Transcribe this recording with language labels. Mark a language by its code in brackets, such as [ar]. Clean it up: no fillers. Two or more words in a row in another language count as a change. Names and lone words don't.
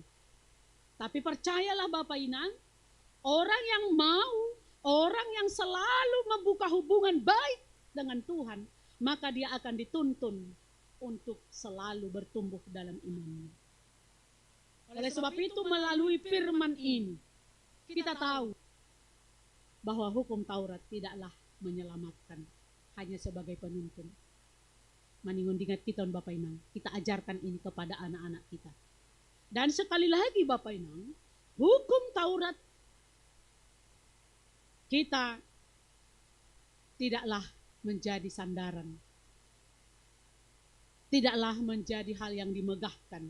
[id] Tapi percayalah Bapak Inang, orang yang mau, orang yang selalu membuka hubungan baik dengan Tuhan, maka dia akan dituntun untuk selalu bertumbuh dalam imannya. Oleh sebab itu melalui firman ini, kita tahu bahwa hukum Taurat tidaklah menyelamatkan, hanya sebagai penuntun. [bts] Maningon dingat kita Bapak Inang, [id] kita ajarkan ini kepada anak-anak kita. Dan sekali lagi Bapak Inang, hukum Taurat kita tidaklah menjadi sandaran. Tidaklah menjadi hal yang dimegahkan.